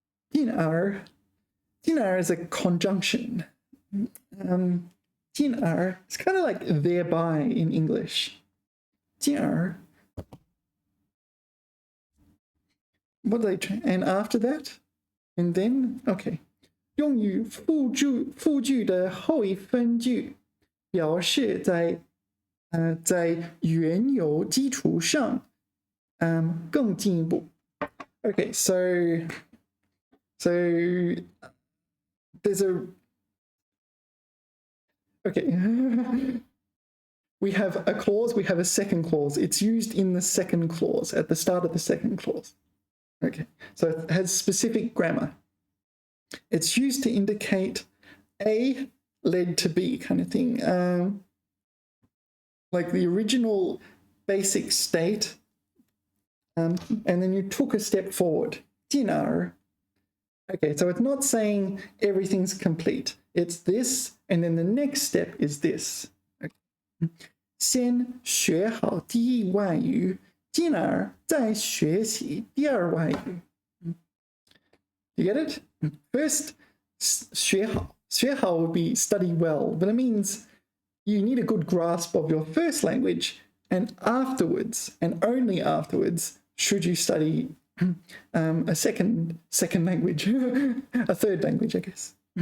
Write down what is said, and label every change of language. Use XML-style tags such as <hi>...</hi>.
<en>进而 is a conjunction. 进而 it's kind of like thereby in English. 进而 what do they try? And after that? And then? Okay.</en> <zh>用于复句的后一分句表示在原有基础上更进一步.</zh> <en>Okay, so there's a okay. We have a clause, we have a second clause. It's used in the second clause, at the start of the second clause. Okay, so it has specific grammar. It's used to indicate A led to B kind of thing. Like the original basic state, and then you took a step forward.</en> <zh>进而.</zh> <en>Okay, so it's not saying everything's complete. It's this, and then the next step is this. Okay.</en> <zh>先学好第一外语，进而再学习第二外语.</zh> <en>You get it? First, 学好. 学好 would be study well, but it means you need a good grasp of your first language, and afterwards, and only afterwards, should you study a second language, a third language, I guess.</en>